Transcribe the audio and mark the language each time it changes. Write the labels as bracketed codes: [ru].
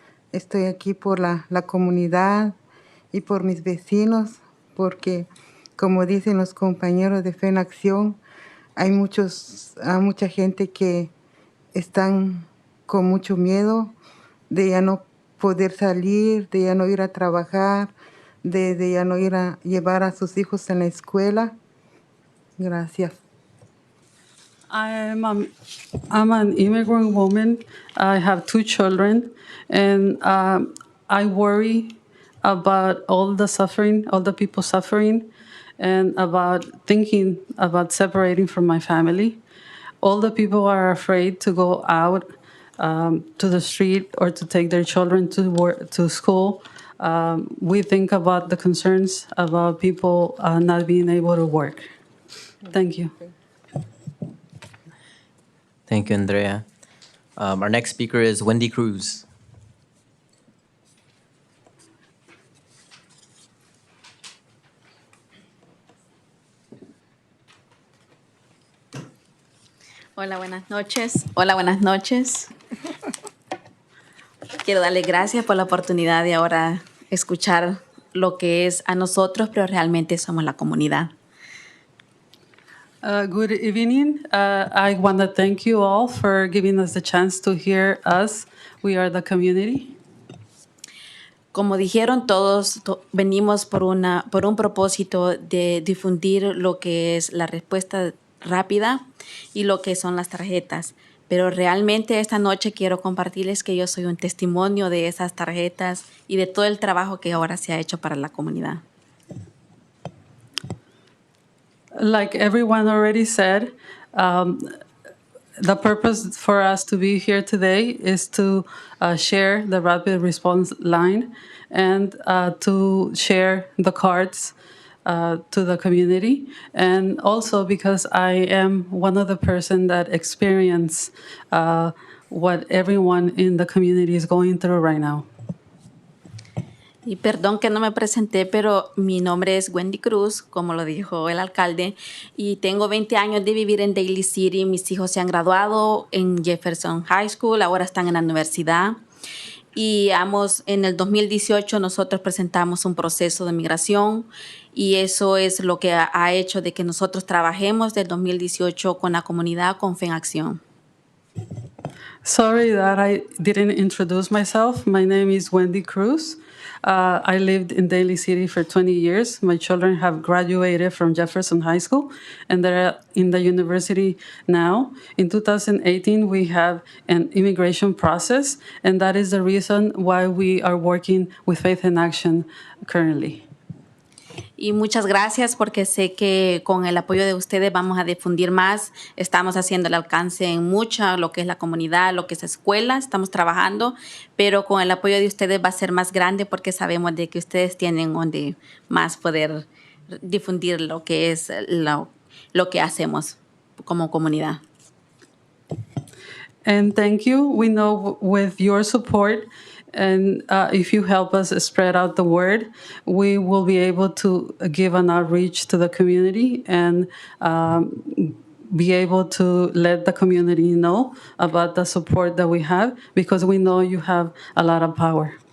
[es] Estoy aquí por la comunidad y por mis vecinos, porque como dicen los compañeros de Fe en Acción, hay mucha gente que están con mucho miedo de ya no poder salir, de ya no ir a trabajar, de ya no ir a llevar a sus hijos en la escuela. Gracias. [en] I'm an immigrant woman. I have 2 children, and I worry about all the suffering, all the people suffering, and about thinking about separating from my family. All the people are afraid to go out to the street or to take their children to work, to school. We think about the concerns about people not being able to work. Thank you. Thank you, Andrea. Our next speaker is Wendy Cruz. [es] Hola, buenas noches. Hola, buenas noches. Quiero darle gracias por la oportunidad de ahora escuchar lo que es a nosotros, pero realmente somos la comunidad. [en] Good evening. I want to thank you all for giving us the chance to hear us. We are the community. [es] Como dijeron todos, venimos por un propósito de difundir lo que es la respuesta rápida y lo que son las tarjetas. Pero realmente esta noche quiero compartirles que yo soy un testimonio de esas tarjetas y de todo el trabajo que ahora se ha hecho para la comunidad. [en] Like everyone already said, the purpose for us to be here today is to share the rapid response line and to share the cards to the community. And also because I am one of the person that experience what everyone in the community is going through right now. [es] Y perdón que no me presenté, pero mi nombre es Wendy Cruz, como lo dijo el alcalde, y tengo 20 años de vivir en Daly City. Mis hijos se han graduado en Jefferson High School, ahora están en la universidad. Y en el 2018 nosotros presentamos un proceso de migración y eso es lo que ha hecho de que nosotros trabajemos desde 2018 con la comunidad con Fe en Acción. [en] Sorry that I didn't introduce myself. My name is Wendy Cruz. I lived in Daly City for 20 years. My children have graduated from Jefferson High School, and they're in the university now. In 2018, we have an immigration process, and that is the reason why we are working with Faith in Action currently. [es] Y muchas gracias porque sé que con el apoyo de ustedes vamos a difundir más. Estamos haciendo el alcance en mucha, lo que es la comunidad, lo que es escuela, estamos trabajando, pero con el apoyo de ustedes va a ser más grande porque sabemos de que ustedes tienen donde más poder difundir lo que es lo que hacemos como comunidad. [en] And thank you. We know with your support and if you help us spread out the word, we will be able to give an outreach to the community and be able to let the community know about the support that we have because we know you have a lot of power.